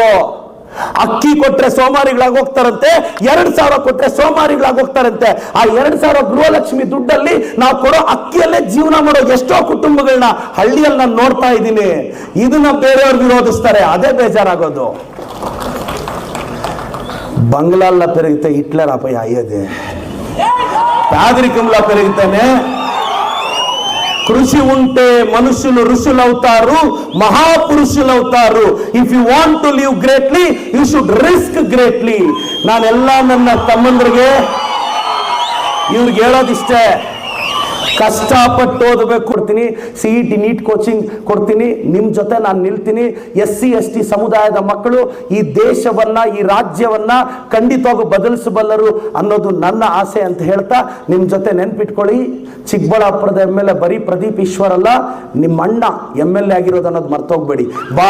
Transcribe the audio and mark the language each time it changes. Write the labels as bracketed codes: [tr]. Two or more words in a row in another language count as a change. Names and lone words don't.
[kn] ಅಕ್ಕಿ ಕೊಟ್ರೆ ಸೋಮಾರಿಗಳಾಗಿ ಹೋಗ್ತಾರಂತೆ, 2,000 ಕೊಟ್ರೆ ಸೋಮಾರಿಗಳಾಗಿ ಹೋಗ್ತಾರಂತೆ. ಆ 2,000 ಗೃಹಲಕ್ಷ್ಮಿ ದುಡ್ಡಲ್ಲಿ ನಾವು ಕೊಡೋ ಅಕ್ಕಿಯಲ್ಲೇ ಜೀವನ ಮಾಡೋ ಎಷ್ಟೋ ಕುಟುಂಬಗಳನ್ನ ಹಳ್ಳಿಯಲ್ಲಿ ನಾನು ನೋಡ್ತಾ ಇದ್ದೀನಿ. ಇದನ್ನ ಬೇರೆಯವ್ರು ವಿರೋಧಿಸ್ತಾರೆ, ಅದೇ ಬೇಜಾರಾಗೋದು. [te] బంగ్లాల్లో పెరిగితే హిట్లర్ ఆపై అయ్యేది. పేదరికంలో పెరిగితేనే కృషి ఉంటే మనుషులు ఋషులు అవుతారు, మహాపురుషులు అవుతారు. [en] If you want to live greatly you should risk greatly. [kn] ನಾನೆಲ್ಲ ನನ್ನ ತಮ್ಮಂದ್ರಿಗೆ ಇವ್ರಿಗೆ ಹೇಳೋದಿಷ್ಟೇ, ಕಷ್ಟಪಟ್ಟು ಓದಬೇಕು. ಕೊಡ್ತೀನಿ, [en] CET NEET coaching [kn] ಕೊಡ್ತೀನಿ. ನಿಮ್ಮ ಜೊತೆ ನಾನು ನಿಲ್ತೀನಿ. SC ST ಸಮುದಾಯದ ಮಕ್ಕಳು ಈ ದೇಶವನ್ನ, ಈ ರಾಜ್ಯವನ್ನ ಖಂಡಿತವಾಗೂ ಬದಲಿಸಬಲ್ಲರು ಅನ್ನೋದು ನನ್ನ ಆಸೆ ಅಂತ ಹೇಳ್ತಾ, ನಿಮ್ಮ ಜೊತೆ ನೆನ್ಪಿಟ್ಕೊಳ್ಳಿ, ಚಿಕ್ಕಬಳ್ಳಾಪುರದ MLA ಬರೀ ಪ್ರದೀಪ್ ಈಶ್ವರ್ ಅಲ್ಲ, ನಿಮ್ಮ ಅಣ್ಣ MLA ಆಗಿರೋದು ಅನ್ನೋದು ಮರ್ತೋಗ್ಬೇಡಿ.